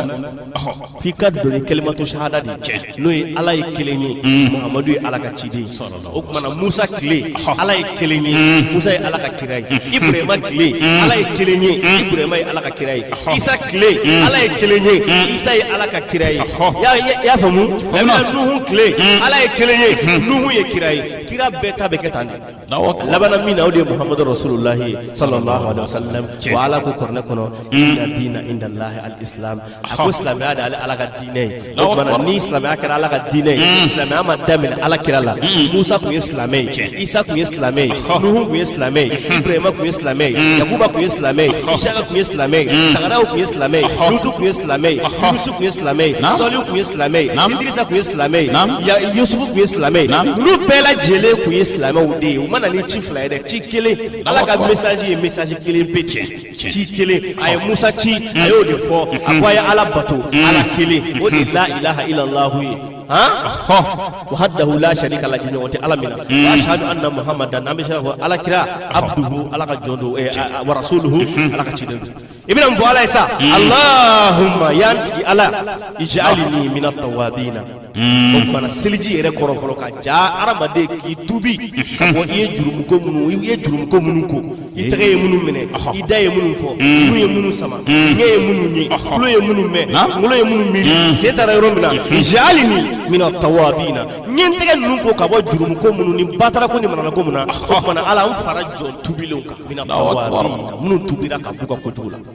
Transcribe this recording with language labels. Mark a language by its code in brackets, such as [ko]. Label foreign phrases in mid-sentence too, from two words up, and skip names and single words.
[bm] f'i ka doni [ar] كلمة الشهادة [bm] de n'o ye ala ye kelen ye muhamadu ye ala ka ciden ye o kumana musa tile ala ye kelen ye musa ye ala ka kira ye ibrahima tile ala ye kelen ye ibrahima ye ala ka kira ye isa tile ala ye kelen ye isa ye ala ka kira ye y'a faamu nuhu tile ala ye kelen ye nuhu ye kira ye kira bɛɛ ta bɛ kɛ tan de laban min na o de ye muhamadu [ar] رسول الله صلى الله عليه وسلم وقال [bm] kɔrɔnɛ kɔnɔ [ar] إن الدين عند الله الإسلام [bm] a ko silamɛya de ale ala ka diinɛ ye o kumana ni silamɛya kɛra ala ka diinɛ ye silamɛya ma daminɛ ala kira la musa tun ye silamɛ ye isa tun ye silamɛ ye nuhu tun ye silamɛ ye ibrahima tun ye silamɛ ye yakuba tun ye silamɛ ye isaka tun ye silamɛ ye sagaraw tun ye silamɛ ye lutu tun ye silamɛ ye yunusu tun ye silamɛ ye sɔliw tun ye silamɛ ye idirisa tun ye silamɛ ye yusufu tun ye silamɛ ye olu bɛɛ lajɛlen tun ye silamɛw de ye u ma na ni ci fila ye dɛ ci kelen ala ka message ye message kelen pe ci kelen a ye musa ci a y'o de fɔ a ko a ye ala bato ala kelen o de la [ar] إله إلا الله [bm] ye [ar] وحده لا شريك له [bm] ɲɔgɔn tɛ ala min na [ar] وأشهد أن محمدا [bm] an bɛ se ka fɔ ala kira abduhu ala ka jɔn don [ar] ورسوله [bm] ala ka ciden don i bɛna mun fɔ ala ye sa allahumma yan tigi ala [ar] اجعلني من التوابين [bm] o kumana seliji yɛrɛ kɔrɔ fɔlɔ ka ja adamaden k'i tubi ka bɔ i ye jurumuko minnu ko i tɛgɛ ye minnu minɛ i da ye minnu fɔ nu ye minnu sama ɲɛ ye minnu ye tulo ye minnu mɛn kunkolo ye minnu miiri sen taara yɔrɔ min na [ar] اجعلني من التوابين [bm] ɲɛ n tɛgɛ ninnu ko ka bɔ jurumuko minnu ni batarako ni mananako min na o kumana ala n fara jɔn tubilenw kan [ar] من التوابين [bm] minnu tubira ka b'u ka kojugu la